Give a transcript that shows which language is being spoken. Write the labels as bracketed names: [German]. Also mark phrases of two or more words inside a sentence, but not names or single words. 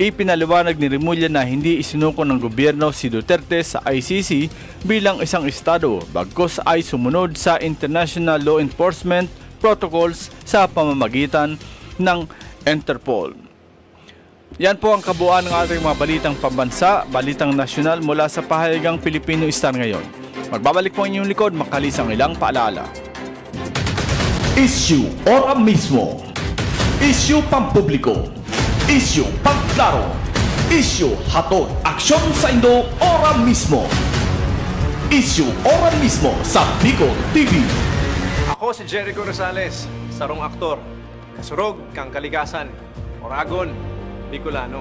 [Filipino] Ipinaliwanag ni Remulla na hindi isinuko ng gobyerno si Duterte sa ICC bilang isang estado bagkus ay sumunod sa [English] international law enforcement protocols [Filipino] sa pamamagitan ng Interpol. Yan po ang kabuuan ng ating mga balitang pambansa, balitang nasyonal mula sa pahayagang Filipino Star ngayon. Magbabalik po inyong likod makalis ang ilang paalala. [Bikol] Issue ora mismo. Issue pampubliko. Issue pangklaro. Issue hatod aksyon sa Indo ora mismo. Issue ora mismo sa Bicol TV. Ako si Jericho Rosales, sarong aktor, kasurog kang kalikasan, Oragon, Bicolano.